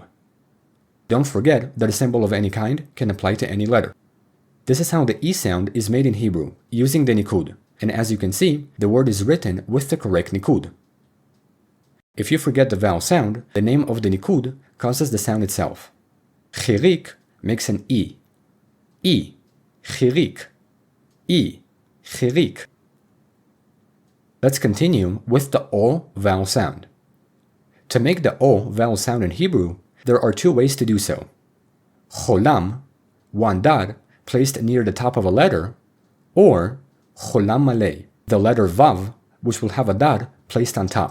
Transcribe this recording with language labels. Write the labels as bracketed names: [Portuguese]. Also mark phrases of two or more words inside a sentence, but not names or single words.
[English] Don't forget that a symbol of any kind can apply to any letter. This is how the E sound is made in Hebrew, using the nikud, and as you can see, the word is written with the correct nikud. If you forget the vowel sound, the name of the nikud causes the sound itself. Chirik makes an E. E. Chirik. E. Chirik. Let's continue with the O vowel sound. To make the O vowel sound in Hebrew, there are two ways to do so. Cholam, one dot, placed near the top of a letter, or cholam malei, the letter vav, which will have a dot placed on top.